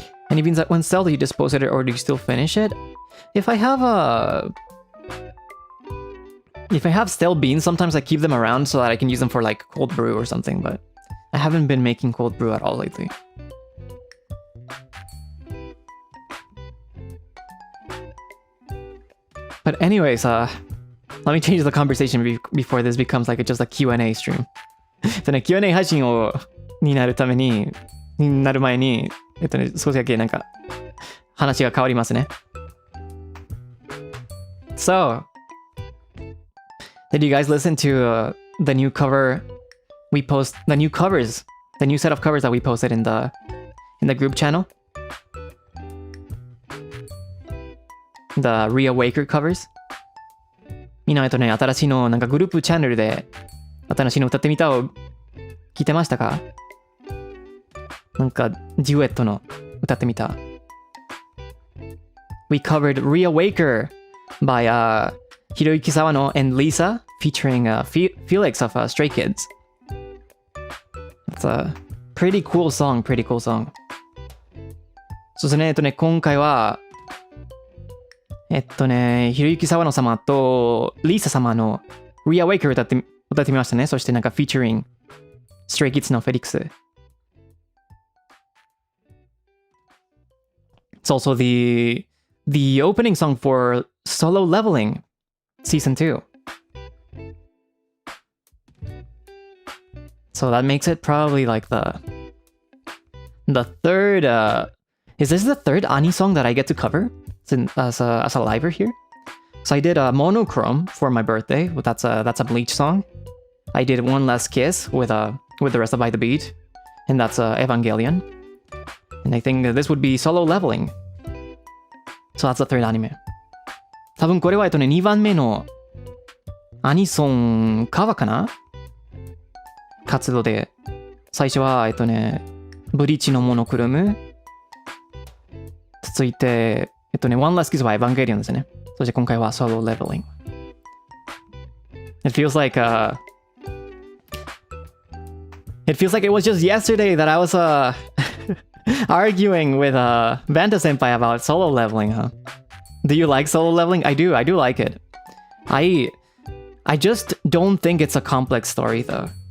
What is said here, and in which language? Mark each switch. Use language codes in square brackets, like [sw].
[en] Any beans that went stale, do you dispose of it or do you still finish it? If I have stale beans, sometimes I keep them around so that I can use them for like cold brew or something, but I haven't been making cold brew at all lately. But anyways, let me change the conversation before this becomes like just a Q&A stream. [ja] ね、Q&A 配信になるために、なる前に、少しだけなんか話が変わりますね。 [en] So, did you guys listen to the new cover we post? The new set of covers that we posted in the group channel? The Reawaker covers? [ja] みんな新しいのなんかグループチャンネルで新しいの歌ってみたを聞いてましたか？なんかデュエットの歌ってみた。 [en] We covered Reawaker by Hiroyuki Sawano and Lisa featuring Felix of Stray Kids. It's a pretty cool song, [ja] そうですね、今回はひろゆきさわの様とリーサ様の Reawaker 歌ってみましたね。そしてなんか featuring Stray Kids のフェリックス。 [en] It's also the opening song for Solo Leveling Season 2. So that makes it probably like the third is this the third Ani song that I get to cover as a liver here? So I did a Monochrome for my birthday. That's a Bleach song. I did One Last Kiss with the rest of By the Beat, and that's Evangelion. And I think this would be Solo Leveling. So that's the third anime. [ja] 多分これは2番目のアニソンカバーかな？活動で最初はブリーチのモノクロム続いてOne Last Kiss はエヴァンゲリオンですね。そして今回は Solo Leveling. [en] It feels like it was just yesterday that I was arguing with Vanta Senpai about solo leveling, huh? Do you like solo leveling? I do like it. I just don't think it's a complex story though.